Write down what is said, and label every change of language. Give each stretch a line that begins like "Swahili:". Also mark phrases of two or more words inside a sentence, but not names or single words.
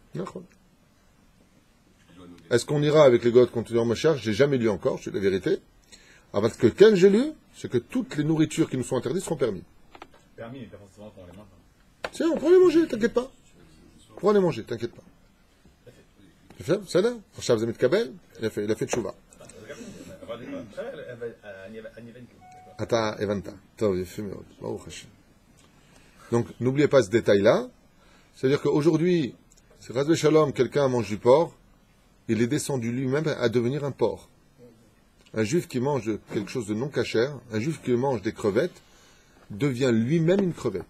French: Est-ce qu'on ira avec les Goyotes contre ma charge? J'ai jamais lu encore, c'est la vérité. Alors, parce que quand j'ai lu, c'est que toutes les nourritures qui nous sont interdites seront permises. Permis, mais pas forcément qu'on les mange. Tiens, on pourra les manger, t'inquiète pas. On pourra les manger, t'inquiète pas. Tu fais ça là?
Hebrew: עכשיו זה מתקבל? יפה, יפה תשובה. אתה הבנת. טוב, יפה מאוד. ברוך השם.
French: Donc, n'oubliez pas ce détail-là. C'est-à-dire qu'aujourd'hui, si
Hebrew: חס ושלום,
French: quelqu'un mange du porc, il est descendu lui-même à devenir un porc. Un juif qui mange quelque chose de non cachère, un juif qui mange des crevettes, devient lui-même une crevette.